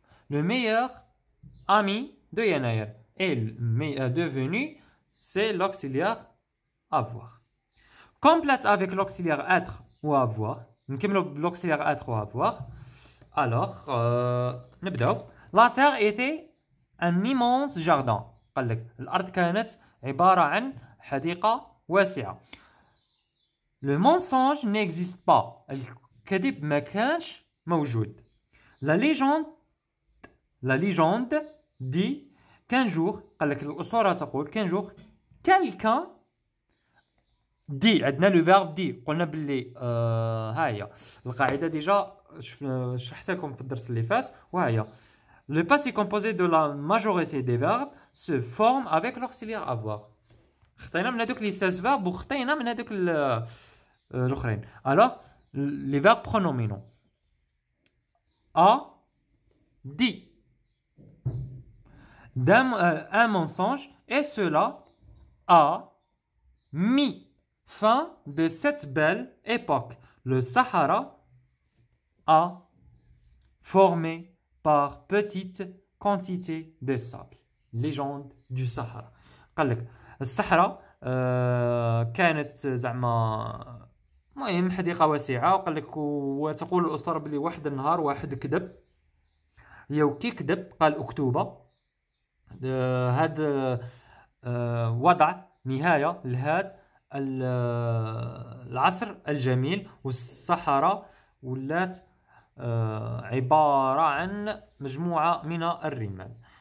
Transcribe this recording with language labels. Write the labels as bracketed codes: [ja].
[fr] Le meilleur ami de Yanaïr et devenu c'est l'auxiliaire avoir. Complète avec l'auxiliaire être ou avoir. [ar] نكملوا [fr] l'auxiliaire être ou avoir. Alors [ar] نبداو. [fr] La terre était un immense jardin. [ar] قال لك الأرض كانت عبارة عن حديقة واسعة. [fr] Le mensonge n'existe pas. [ar] الكذب ما كانش موجود. [fr] La légende dit qu'un jour، [ar] قال لك الأسطورة تقول [fr] qu'un jour quelqu'un dit، [ar] عندنا لو فيرب دي، قلنا باللي ها هي القاعدة ديجا شرحتها لكم في الدرس اللي فات، وها هي [fr] le passé composé de la majorité des verbes se forme avec l'auxiliaire avoir. [ar] خطينا من هذوك لي [fr] 16 verbes [ar] وخطينا من هذوك الأخرين. [fr] Alors les verbes pronominaux. A dit un mensonge et cela a mis fin de cette belle époque. Le Sahara a formé par petite quantité de sable. Légende du Sahara. [ar] قال لك الصحراء كانت زعما المهم حديقة واسعة، وقال لك وتقول الأسطورة بلي واحد النهار واحد كذب اللي كي كذب قال أكتوبة. هذا وضع نهاية لهذا العصر الجميل، والصحراء ولات عبارة عن مجموعة من الرمال.